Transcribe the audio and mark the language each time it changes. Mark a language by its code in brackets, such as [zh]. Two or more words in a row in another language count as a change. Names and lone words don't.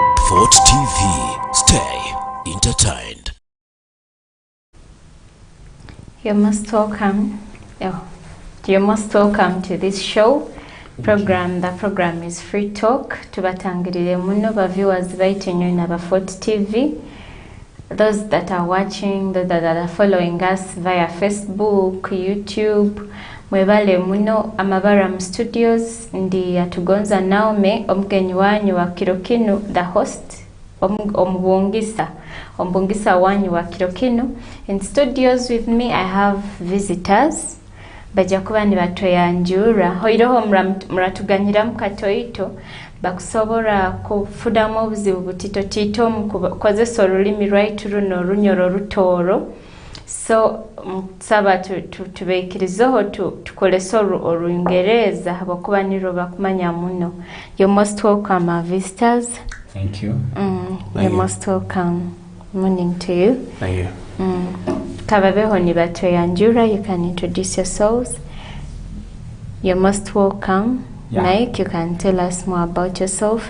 [en] Fort TV. Stay entertained. You're most welcome to this show program. The program is Free Talk. [nyo] Tubatangirire muno ba viewers baitu nyo na Fort TV. [en] Those that are watching, those that are following us via Facebook, YouTube, [nyo] mwebale muno. Amabaram Studios ndi atugonza NAUME omugenyi wanyu wa Kirokinu, [en] the host [nyo] ombungisa wanyu wa Kirokinu. [en] In studios with me I have visitors [nyo] bajakuba ni batoyanjura hoiroho muratuganyira mukatoito bakusobora kufudamu obuzibu butito tito mukozesa olulimi lwaitu runo runyoro rutoro. So saba tubeikirizeho tukolesa Olungereza habakuba niro bakumanya muno. [en] You're most welcome, our visitors. Thank you. You're most welcome. Morning to you. Thank you. [nyo] Kababeho ni batoyanjura, [en] you can introduce yourselves. You're most welcome. Yeah. Mike, you can tell us more about yourself.